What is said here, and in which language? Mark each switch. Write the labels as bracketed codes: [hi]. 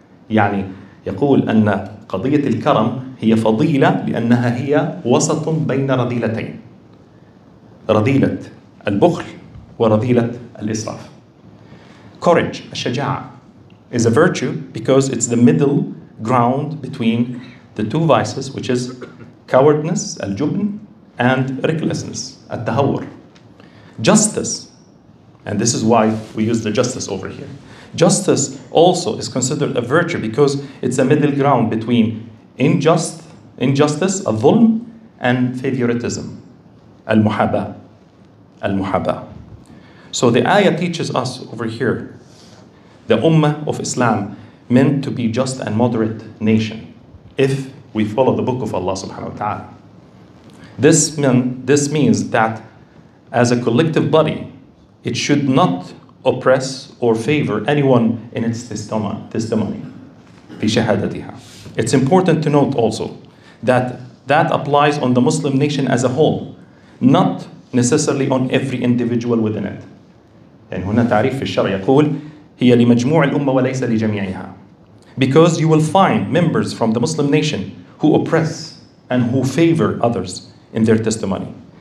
[ar] يعني يقول أن قضية الكرم هي فضيلة لأنها هي وسط بين رذيلتين، رذيلة البخل ورذيلة الإسراف. [en] Courage الشجاعة is a virtue because it's the middle ground between the two vices, which is cowardness الجبن and recklessness التهور. Justice, and this is why we use the justice over here. Justice also is considered a virtue because it's a middle ground between injustice الظلم and favoritism المحاباة. So the ayah teaches us over here the ummah of Islam meant to be just and moderate nation if we follow the book of Allah subhanahu wa ta'ala. This means that as a collective body, it should not oppress or favor anyone in its testimony. [ar] في شهادتها. [en] It's important to note also that applies on the Muslim nation as a whole, not necessarily on every individual within it. [ar] يعني هنا تعريف في الشرع يقول هي لمجموع الأمة وليس لجميعها. [en] Because you will find members from the Muslim nation who oppress and who favor others in their testimony.